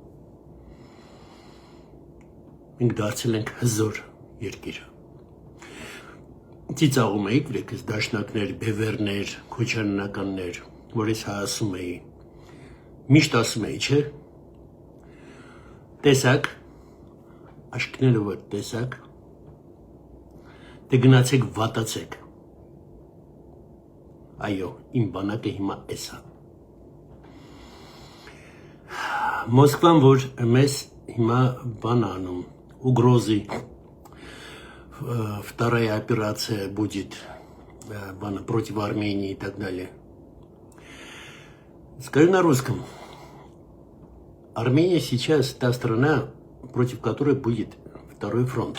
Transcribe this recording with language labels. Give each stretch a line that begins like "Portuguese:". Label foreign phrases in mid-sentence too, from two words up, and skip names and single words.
Armenian: Մենք դարձել ենք հզոր երկիր։ Ծիծաղում էիք, վրեկս դաշնակներ, բևերներ, քոչարանականներ, որ ես ասում էի, միշտ ասում էի, չէ՞։ Տեսակ, աշկներով տեսակ, դե գնացեք վատացեք։ Այո, իմ բանակը հիմա էս է։ Մոսկվան, որ մեզ հիմա բան անում,
Russian: угрозы, вторая операция будет против Армении и так далее. Скажу на русском. Армения сейчас та страна, против которой будет второй фронт.